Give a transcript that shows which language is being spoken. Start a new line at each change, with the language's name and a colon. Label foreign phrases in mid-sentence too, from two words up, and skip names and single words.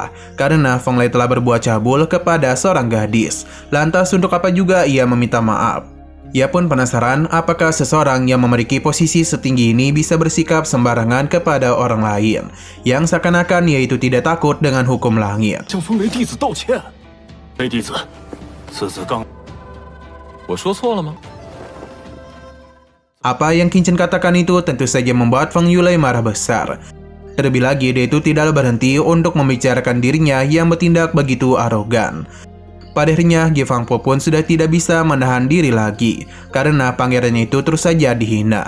Indonesian: Karena Feng Lei telah berbuat cabul kepada seorang gadis. Lantas untuk apa juga ia meminta maaf? Ia pun penasaran apakah seseorang yang memiliki posisi setinggi ini bisa bersikap sembarangan kepada orang lain, yang seakan-akan ia itu tidak takut dengan hukum langit.
Chinese: 向风雷弟子道歉。雷弟子，此次刚……我说错了吗？
Indonesian: Apa yang Qin Chen katakan itu tentu saja membuat Feng Yulei marah besar. Terlebih lagi dia itu tidak berhenti untuk membicarakan dirinya yang bertindak begitu arogan. Pada akhirnya, Ge Fangpo pun sudah tidak bisa menahan diri lagi, karena pangerannya itu terus saja dihina.